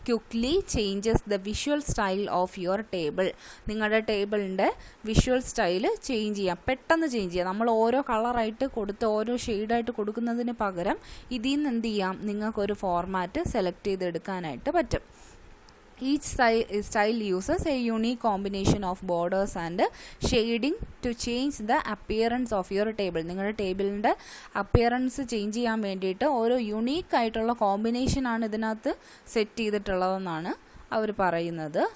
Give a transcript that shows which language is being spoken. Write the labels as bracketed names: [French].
[English] Quickly changes the visual style of your table. [Malayalam] നിങ്ങളുടെ ടേബിളിൻ്റെ visual style change ചെയ്യാം, പെട്ടെന്ന് ചേഞ്ച് ചെയ്യാം. നമ്മൾ ഓരോ കളറായിട്ട് കൊടുത്ത് ഓരോ ഷെയ്ഡായിട്ട് കൊടുക്കുന്നതിന് പകരം ഇതിൽ നിന്ന് എന്ത് ചെയ്യാം? നിങ്ങൾക്കൊരു ഫോർമാറ്റ് സെലക്ട് ചെയ്തെടുക്കാനായിട്ട് പറ്റും. [English] Each style uses a unique combination of borders and shading to change the appearance of your table. [Malayalam] നിങ്ങളുടെ ടേബിളിൻ്റെ അപ്പിയറൻസ് ചേഞ്ച് ചെയ്യാൻ വേണ്ടിയിട്ട് ഓരോ യുണീക്ക് ആയിട്ടുള്ള കോമ്പിനേഷനാണ് ഇതിനകത്ത് സെറ്റ് ചെയ്തിട്ടുള്ളതെന്നാണ് അവർ പറയുന്നത്.